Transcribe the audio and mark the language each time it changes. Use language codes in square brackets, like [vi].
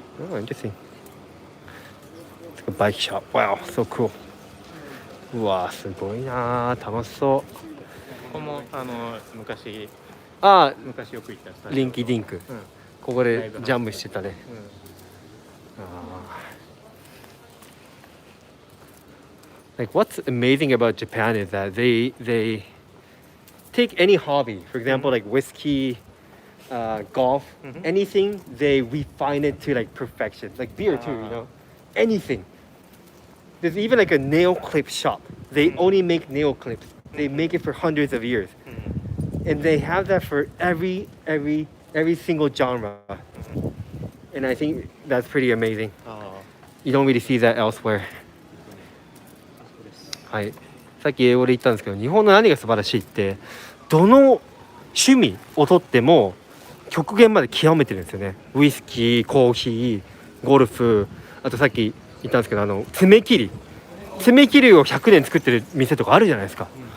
[en] Oh, interesting. It's like a bike shop. Wow, so cool. [ja] うわ、すごいな、楽しそう。ここも昔ああ、よく行ったスタジオ。リンキーディンク。ここでジャンプしてたね。 [en] Like what's amazing about Japan is that they take any hobby, for example, like whiskey, golf, anything, they refine it to like perfection. Like beer too, anything. There's even like a nail clip shop. They only make nail clips. They make it for hundreds of years, and they have that for every single genre. And I think that's pretty amazing. You don't really see that elsewhere. [ja] はい、さっき英語で言ったんですけど、日本の何が素晴らしいって、どの趣味をとっても極限まで極めてるんですよね。ウイスキー、コーヒー、ゴルフ、あとさっき言ったんですけど、爪切りを100年作ってる店とかあるじゃないですか。